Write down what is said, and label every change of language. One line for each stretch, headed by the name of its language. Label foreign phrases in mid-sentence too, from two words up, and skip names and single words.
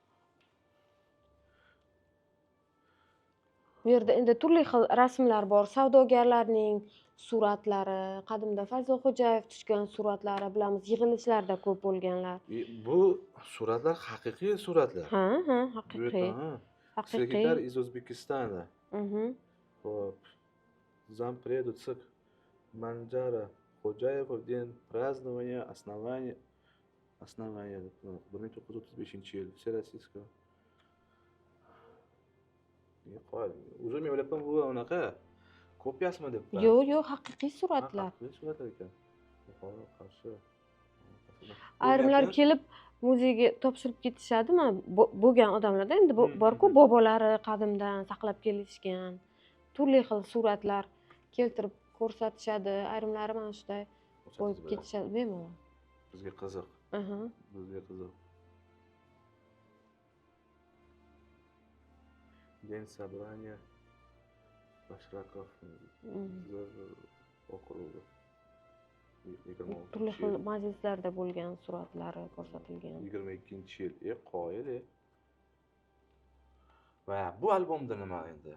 Uzbek: Bu yerda endi turli xil rasmlar bor. Savdogarlarning suratlari, qadimda Fazlixo'jayev tushgan suratlari, bilamiz, yig'ilishlarda ko'p bo'lganlar. Bu suratlar haqiqiy suratlar. Ha, haqiqiy. haqiqiy.
Russian: Sekretar из Узбекистана. Mhm. Хо'p. Зампреду ЦИК Манджара Xo'jayev день празднования основания 1935-yil. Всероссийского.
Uzbek: Уже men o'ylabman bu unaqa kopiyasimi debman. Yo'q, haqiqiy suratlar. Haqiqiy suratlar ekan. Yuqori qarshi. Ayrimlar kelib muzeyga topshirib ketishadi, mana bo'lgan odamlarda endi bor-ku, bobolari qadimdan saqlab kelishgan turli xil suratlar keltirib ko'rsatishadi. Ayrimlari mana shunday qo'yib ketishadi bemalol. Bizga qiziq. Aha. Bizga qiziq.
Russian: День собрания Bashrakov okrugi.
Uzbek: Turli xil majlislarda bo'lgan suratlari ko'rsatilgan. 22-yil. Qoyil. Va bu albomda nima endi?